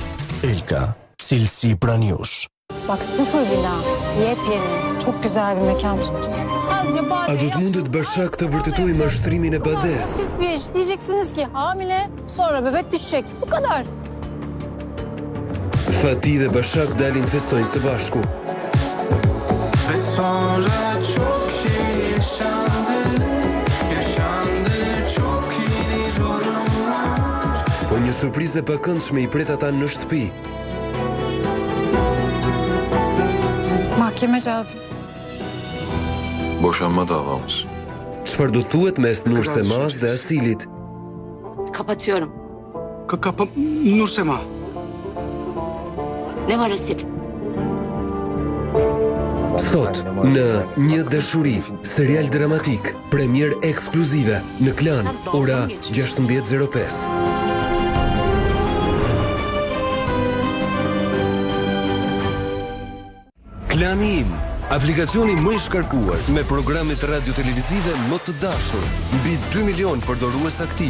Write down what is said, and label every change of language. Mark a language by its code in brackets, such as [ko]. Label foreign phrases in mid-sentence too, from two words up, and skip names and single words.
[sq] Elka, cilësi pranë jush. [tr] Bak sıfır villa, yepyeni, çok güzel bir mekan tuttum. Sadece [sq] A do të mundet Başak të vërtetoj mashtrimin e Bades? [tr] bir iş. Diyeceksiniz ki hamile, sonra bebek düşecek. Bu kadar. [sq] Fatih dhe Başak dalin festojnë së bashku. [tr] Ve sonra çok şey yaşandı. Yaşandı çok yeni durumlar. [sq] Po një surprizë e pakëndshme i pret ata në shtëpi. [tr] Mahkeme cevabı. Boşanma davamız. [sq] Çfarë do thuhet mes Nur Semaz dhe Asilit? [tr] Kapatıyorum. Nursema. Ne var Asil? [sq] Sot në Një dashuri, serial dramatik, premier ekskluzive në Klan, ora 16:05. Klani Im, aplikacioni më i shkarkuar me programet radio televizive më të dashur, mbi 2 milion përdorues aktiv.